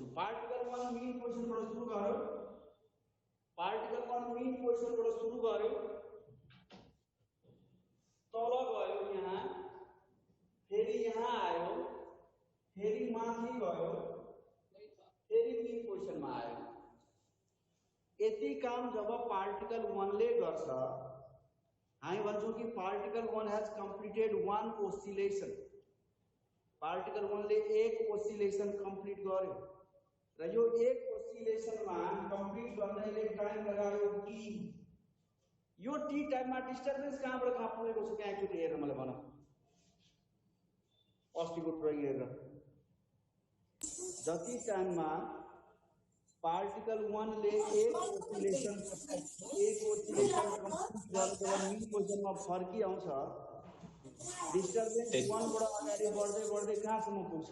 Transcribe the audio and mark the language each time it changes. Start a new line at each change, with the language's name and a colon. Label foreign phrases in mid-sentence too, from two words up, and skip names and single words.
Nepali: पार्टिकल 1 मेन पोजिसनबाट सुरु गर्यो, पार्टिकल 1 मेन पोजिसनबाट सुरु गर्यो, तल गयो, यहाँ फेरि यहाँ आयो, फेरि माथि गयो, फेरि मेन पोजिसनमा आयो। यति काम जब पार्टिकल 1 ले गर्छ, हामी भन्छौं कि पार्टिकल 1
English: has completed 1 oscillation.
Nepali: पार्टिकल 1 ले एक
English: oscillation complete
Nepali: गर्यो र यो एक ओसिलेसनमा कंप्लीट गर्नले टाइम लगायो t। यो t टाइममा डिस्टर्बेन्स कहाँबाट कहाँ पुगेको छ, त्यहाँ एकचोटि हेरेर मलाई भन। अस्तिको ड्रइङ हेरेर जति टाइममा पार्टिकल 1 ले एक ओसिलेसन कंप्लीट गरेर मेन पोजिसनमा फर्की आउँछ, डिस्टर्बेन्स 1 बाट अगाडि बढ्दै बढ्दै कहाँसम्म पुग्छ?